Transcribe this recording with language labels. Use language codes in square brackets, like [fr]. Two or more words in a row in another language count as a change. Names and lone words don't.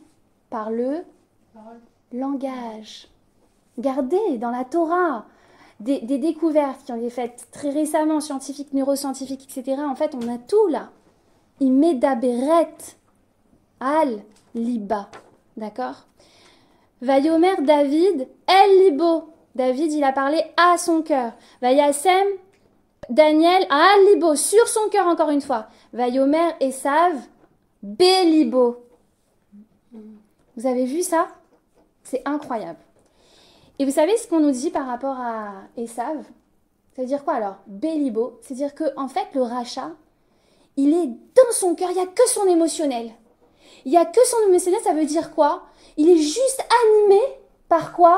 [fr] Par le langage. Regardez, dans la Torah, des découvertes qui ont été faites très récemment, scientifiques, neuroscientifiques, etc. En fait, on a tout là. [he] היא מדברת על ליבה. [fr] D'accord? [he] ויאמר דוד אל ליבו. [fr] David, il a parlé à son cœur. [he] וישם דניאל על ליבו, [fr] sur son cœur encore une fois. [he] ויאמר עשו בליבו. [fr] Vous avez vu ça? C'est incroyable. Et vous savez ce qu'on nous dit par rapport à Esav? Ça veut dire quoi alors? Belibo, c'est-à-dire que en fait le rachat, il est dans son cœur, il n'y a que son émotionnel. Il n'y a que son émotionnel, ça veut dire quoi? Il est juste animé par quoi?